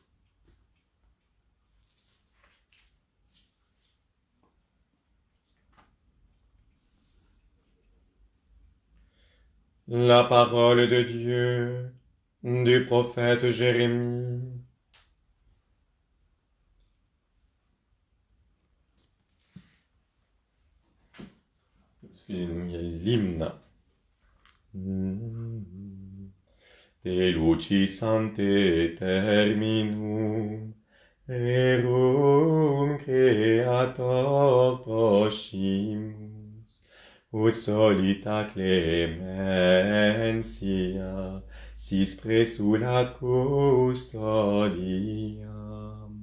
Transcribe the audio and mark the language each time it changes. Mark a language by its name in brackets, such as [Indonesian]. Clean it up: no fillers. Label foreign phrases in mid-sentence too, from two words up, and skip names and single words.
[French] La parole de Dieu du prophète Jérémie. Excusez-nous, il y a l'hymne. [Latin] De lucis ante terminum, erum creator poscimus, ut solita clementia, sis presulat custodiam.